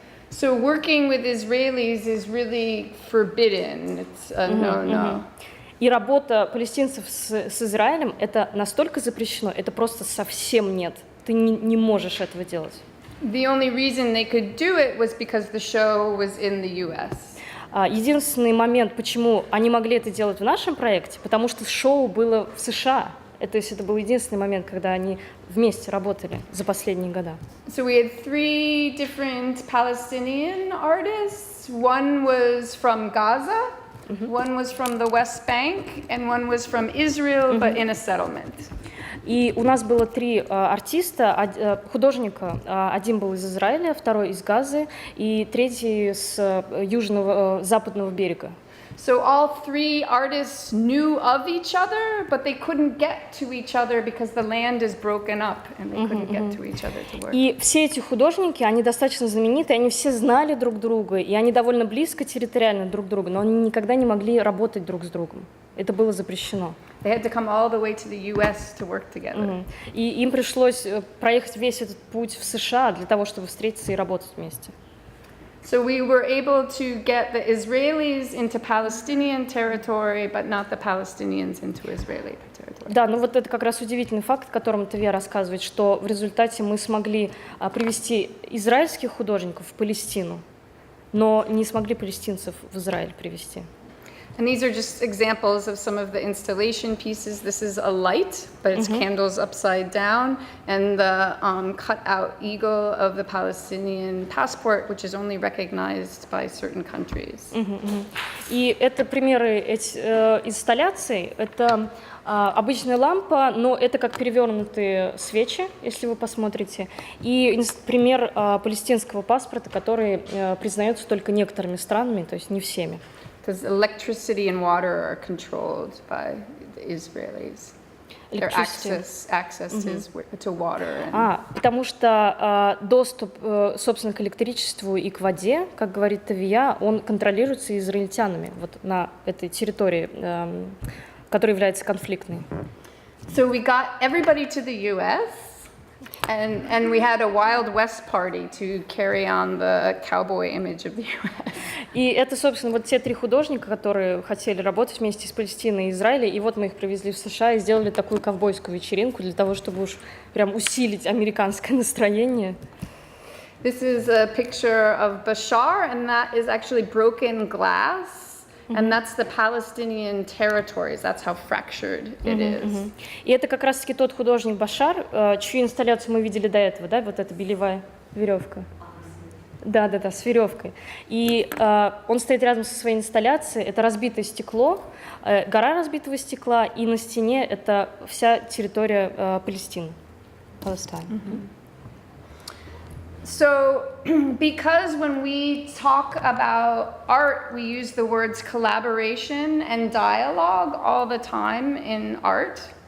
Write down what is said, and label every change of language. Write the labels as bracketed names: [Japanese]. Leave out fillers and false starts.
[English] So working with Israelis is really forbidden. It's a no-no. [Russian] И работа палестинцев с Израилем — это настолько запрещено, это просто совсем нет. Ты не можешь этого делать. [English] The only reason they could do it was because the show was in the US. [Russian] Единственный момент, почему они могли это делать в нашем проекте, потому что шоу было в США. То есть это был единственный момент, когда они вместе работали за последние года. [English] So we had 3 different Palestinian artists. One was from Gaza, one was from the West Bank, and one was from Israel, but in a settlement. [Russian] И у нас было 3 артиста, художника. Один был из Израиля, второй из Газы, и третий с западного берега. [English] So all 3 artists knew of each other, but they couldn't get to each other because the land is broken up, and they couldn't get to each other to work. [Russian] И все эти художники, они достаточно знамениты, они все знали друг друга, и они довольно близко территориально друг к другу, но они никогда не могли работать друг с другом. Это было запрещено. [English] They had to come all the way to the US to work together. [Russian] И им пришлось проехать весь этот путь в США для того, чтобы встретиться и работать вместе. [English] So we were able to get the Israelis into Palestinian territory, but not the Palestinians into Israeli territory. [Russian] Да, ну вот это как раз удивительный факт, о котором Тавия рассказывает, что в результате мы смогли привести израильских художников в Палестину, но не смогли палестинцев в Израиль привести. [English] And these are just examples of some of the installation pieces. This is a light, but it's candles upside down, and the cut-out eagle of the Palestinian passport, which is only recognized by certain countries. [Russian] И это примеры инсталляций. Это обычная лампа, но это как перевернутые свечи, если вы посмотрите. И пример палестинского паспорта, который признается только некоторыми странами, то есть не всеми. [English] Because electricity and water are controlled by the Israelis. Their access to water. [Russian] Потому что доступ, собственно, к электричеству и к воде, как говорит Тавия, он контролируется израильтянами вот на этой территории, которая является конфликтной. [English] So we got everybody to the U.S. And we had a Wild West party to carry on the cowboy image of the U.S. [Russian] И это, собственно, вот те три художника, которые хотели работать вместе с Палестиной и Израилем, и вот мы их привезли в США и сделали такую ковбойскую вечеринку для того, чтобы уж прям усилить американское настроение. [English] This is a picture of Bashar, and that is actually broken glass. And that's the Palestinian territories. That's how fractured it is. [Russian] И это как раз-таки тот художник Башар, чью инсталляцию мы видели до этого, да, вот эта белевая веревка. Да, с веревкой. И он стоит рядом со своей инсталляцией. Это разбитое стекло, гора разбитого стекла, и на стене это вся территория Палестины. [English] Palestine. So, because when we talk about art, we use the words collaboration and dialogue all the time in art.